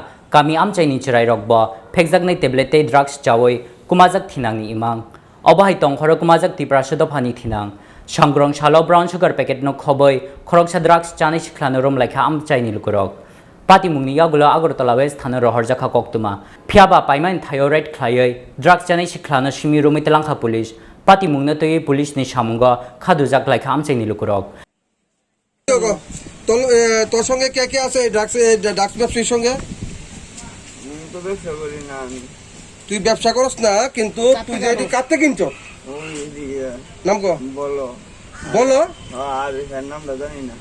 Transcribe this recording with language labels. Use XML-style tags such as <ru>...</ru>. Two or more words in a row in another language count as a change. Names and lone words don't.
<trp>kami amchaini chirai rogba phekjak nai tablet tei drugs chawoi kumajak thinangni imang abahai tongkhoro kumajak Tripura pani thinang sangrong salo</trp> <en>brown sugar</en> <trp>packet no khoboi khoroksa drugs chanai Sikla rom laikha amchaini lukurok pati mungni yagulo Agartala West thana rohorjakha koktuma phiaba paiman thyroid khlaioi drugs chanai Sikla no shimi romit langkha police Pati mungna to ye police ni shamunga khadujak like amchai ni lukurok</trp> <bn>তোর সঙ্গে কে কে আছে ড্রাগস ব্যবসায়ীর সঙ্গে তো ব্যবসা করি না আমি তুই ব্যবসা করছ না কিন্তু তুই যে এটি কাটতে কিনছ ওই দিয়ে নাম কো বলো বলো আর এর নামটা জানি না</bn>